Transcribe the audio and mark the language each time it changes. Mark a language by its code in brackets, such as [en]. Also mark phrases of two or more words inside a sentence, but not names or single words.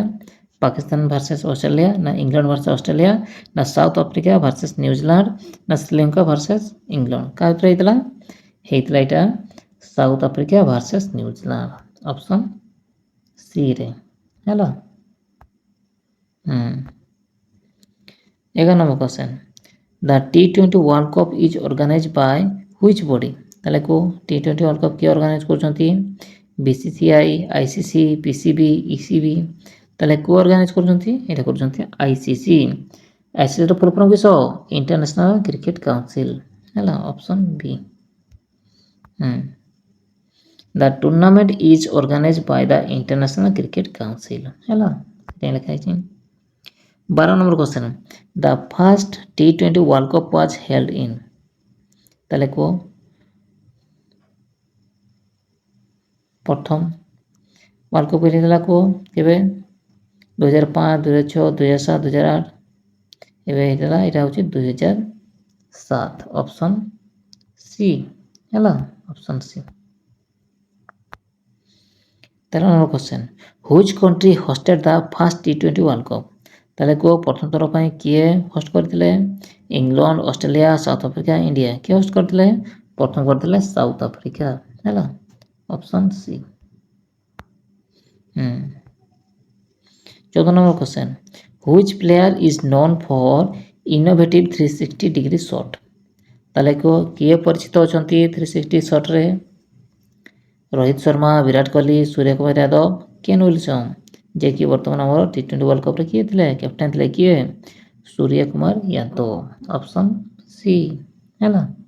[or] ପାକିସ୍ତାନ ଭର୍ସେସ୍ ଅଷ୍ଟ୍ରେଲିଆ, ନା ଇଂଲଣ୍ଡ ଭର୍ସେସ୍ ଅଷ୍ଟ୍ରେଲିଆ, ନା ସାଉଥ ଆଫ୍ରିକା ଭର୍ସେସ୍ ନ୍ୟୁଜିଲାଣ୍ଡ, ନା ଶ୍ରୀଲଙ୍କା ଭର୍ସେସ୍ ଇଂଲଣ୍ଡ। କାହା ଭିତରେ ହେଇଥିଲା? ହେଇଥିଲା ଏଇଟା ସାଉଥ ଆଫ୍ରିକା ଭର୍ସେସ୍ ନ୍ୟୁଜିଲାଣ୍ଡ। [en] option C [or] ରେ ହେଲା। [en] 11 number question, the T20 World Cup is organized by which body? [or] ତାହେଲେ କୋ T20 World Cup କିଏ ଅର୍ଗାନାଇଜ କରୁଛନ୍ତି? BCCI, ICC, PCB, ECB। ତାହେଲେ କୋ ଅର୍ଗାନାଇଜ କରୁଛନ୍ତି? ଏଇଟା କରୁଛନ୍ତି ICC। ICCର [en] full form [or] କିସ? ଇଣ୍ଟରନ୍ୟାସନାଲ କ୍ରିକେଟ କାଉନସିଲ ହେଲା। [en] option B. The tournament is organized by the International Cricket Council ହେଲା। [or] ସେଟା ଲେଖା ହେଇଛି। [en] 12 number question, the first T20 World Cup was held in? [or] ତାହେଲେ କୁହ ପ୍ରଥମ ୱାର୍ଲଡ କପ୍ ହେଇଥିଲା କୁହ କେବେ? 2005, 2006, 2007, 2008। ଏବେ ହେଇଥିଲା ଏଇଟା ହେଉଛି 2007। [en] option C ହେଲା। option C. 13 number question, which country hosted the first T20 World Cup? [or] ତାହେଲେ କୁହ ପ୍ରଥମ ଥର ପାଇଁ କିଏ ହୋଷ୍ଟ କରିଥିଲେ? ଇଂଲଣ୍ଡ, ଅଷ୍ଟ୍ରେଲିଆ, ସାଉଥ ଆଫ୍ରିକା, ଇଣ୍ଡିଆ। କିଏ ହୋଷ୍ଟ କରିଥିଲେ? ପ୍ରଥମ କରିଥିଲେ ସାଉଥ ଆଫ୍ରିକା ହେଲା। [en] option C. 14 number question, which player is known for innovative 360 degree shot? [or] ତାହେଲେ କୁହ କିଏ ପରିଚିତ ଅଛନ୍ତି 360 ସଟ୍ରେ? ରୋହିତ ଶର୍ମା, ବିରାଟ କୋହଲି, ସୂର୍ଯ୍ୟ କୁମାର ଯାଦବ, କେନ୍ ୱିଲସନ୍। ଯିଏକି ବର୍ତ୍ତମାନ ଆମର T20 ୱାର୍ଲଡ କପ୍ରେ କିଏ ଥିଲେ? କ୍ୟାପ୍ଟେନ୍ ଥିଲେ କିଏ? ସୂର୍ଯ୍ୟ କୁମାର ଯାଦବ। [en] option C [or] ହେଲା।